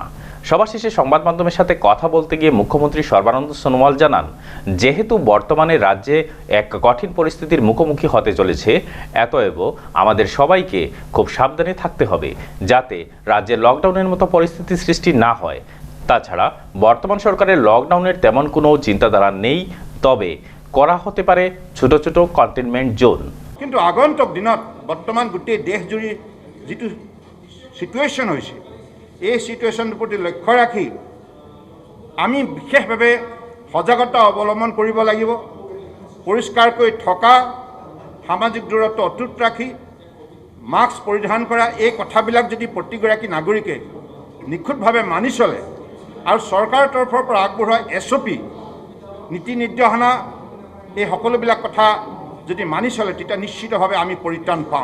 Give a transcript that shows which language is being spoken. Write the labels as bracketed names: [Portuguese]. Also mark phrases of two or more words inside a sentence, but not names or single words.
[Bangla] সভা শেষে সংবাদ মাধ্যমের সাথে কথা বলতে গিয়ে মুখ্যমন্ত্রী সর্বানন্দ সোনোয়াল জানান, যেহেতু বর্তমানে রাজ্যে এক কঠিন পরিস্থিতির মুখোমুখি হতে চলেছে, অতএব আমাদের সবাইকে খুব সাবধানে থাকতে হবে যাতে রাজ্যে লকডাউনের মতো পরিস্থিতি সৃষ্টি না হয়। তাছাড়া বর্তমান সরকারের লকডাউনের তেমন কোনো চিন্তাধারা নেই, তবে করা হতে পারে ছোট ছোট কন্টেইনমেন্ট জোন। [Assamese] কিন্তু আগন্তুক দিনত বর্তমান গোটেই দেশজুৰি যিটো সিচুৱেশ্যন হৈছে, এই সিচুৱেশ্যনটোৰ প্ৰতি লক্ষ্য ৰাখি আমি বিশেষভাৱে সজাগতা অৱলম্বন কৰিব লাগিব। পৰিষ্কাৰকৈ থকা, সামাজিক দূৰত্ব অটুট ৰাখি মাস্ক পৰিধান কৰা, এই কথাবিলাক যদি প্ৰতিগৰাকী নাগৰিকে নিখুঁতভাৱে মানি চলে আৰু চৰকাৰৰ তৰফৰ পৰা আগবঢ়োৱা SOP নীতি নিৰ্দেশনা, এই সকলোবিলাক কথা যদি মানি চলে তেতিয়া নিশ্চিতভাৱে আমি পৰিত্ৰাণ পাম।